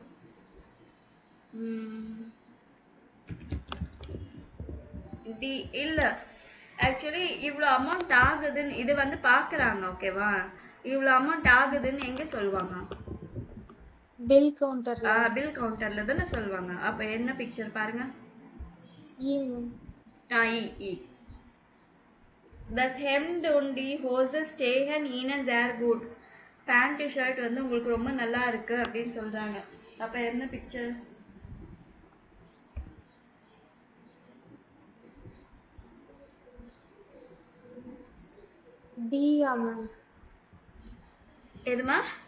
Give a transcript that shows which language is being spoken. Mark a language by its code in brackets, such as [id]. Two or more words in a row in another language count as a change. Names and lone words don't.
[ta] டி இல்ல, ஆக்சுவலி இவ்வளோ அமௌண்ட் ஆகுதுன்னு இது வந்து பார்க்குறாங்க. ஓகேவா? இவ்வளோ அமௌண்ட் ஆகுதுன்னு எங்கே சொல்லுவாங்க? [en] bill counter. bill counter [ta] தானே சொல்லுவாங்க. அப்போ என்ன பிக்சர் பாருங்க. இ. [de] Das Hemd und die Hose stehen Ihnen sehr gut. [en] pant shirt [ta] வந்து உங்களுக்கு ரொம்ப நல்லா இருக்கு அப்படின்னு சொல்றாங்க. அப்ப என்ன பிக்சர்? டி மேம். எதுமா?